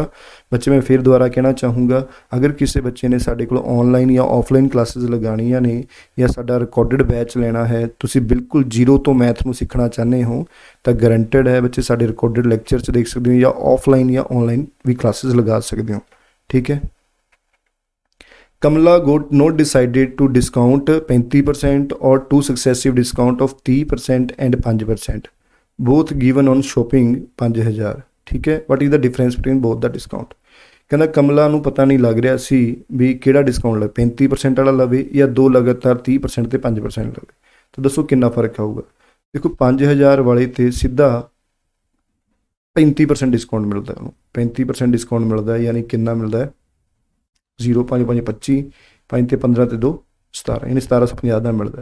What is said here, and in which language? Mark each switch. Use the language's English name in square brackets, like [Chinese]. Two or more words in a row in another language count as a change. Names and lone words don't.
[Punjabi] ਬੱਚੇ ਮੈਂ ਫਿਰ ਦੁਬਾਰਾ ਕਹਿਣਾ ਚਾਹੂੰਗਾ, ਅਗਰ ਕਿਸੇ ਬੱਚੇ ਨੇ ਸਾਡੇ ਕੋਲ ਆਨਲਾਈਨ ਜਾਂ ਆਫਲਾਈਨ ਕਲਾਸਿਸ ਲਗਾਉਣੀਆਂ ਨੇ ਜਾਂ ਸਾਡਾ [English] recorded batch [Punjabi] ਲੈਣਾ ਹੈ, ਤੁਸੀਂ ਬਿਲਕੁਲ ਜ਼ੀਰੋ ਤੋਂ ਮੈਥ ਨੂੰ ਸਿੱਖਣਾ ਚਾਹੁੰਦੇ ਹੋ ਤਾਂ ਗਰੰਟਡ ਹੈ ਬੱਚੇ ਸਾਡੇ [English] recorded lecture [Punjabi] 'ਚ ਦੇਖ ਸਕਦੇ ਹੋ, ਜਾਂ ਆਫਲਾਈਨ ਜਾਂ ਆਨਲਾਈਨ ਵੀ ਕਲਾਸਿਸ ਲਗਾ ਸਕਦੇ ਹੋ। ਠੀਕ ਹੈ। [English] Kamala got not decided to discount 35% or two successive discount of 30% and 5%. Both given on shopping 5000। [Punjabi] ਠੀਕ ਹੈ। [English] What is the difference between both the discount? [Punjabi] ਕਹਿੰਦਾ ਕਮਲਾ ਨੂੰ ਪਤਾ ਨਹੀਂ ਲੱਗ ਰਿਹਾ ਸੀ ਵੀ ਕਿਹੜਾ ਡਿਸਕਾਊਂਟ ਲਵੇ, 35% ਵਾਲਾ ਲਵੇ ਜਾਂ ਦੋ ਲਗਾਤਾਰ 30% ਤੇ 5% ਲਵੇ। ਤਾਂ ਦੱਸੋ ਕਿੰਨਾ ਫਰਕ ਆਊਗਾ। ਦੇਖੋ 5000 ਵਾਲੇ ਤੇ ਸਿੱਧਾ 35% ਡਿਸਕਾਊਂਟ ਮਿਲਦਾ, ਉਹਨੂੰ 35% ਡਿਸਕਾਊਂਟ ਮਿਲਦਾ, ਯਾਨੀ ਕਿੰਨਾ ਮਿਲਦਾ ਹੈ 0 5 5 25, 5 ਤੇ 15 ਤੇ 2 17, ਯਾਨੀ 1750 ਦਾ ਮਿਲਦਾ।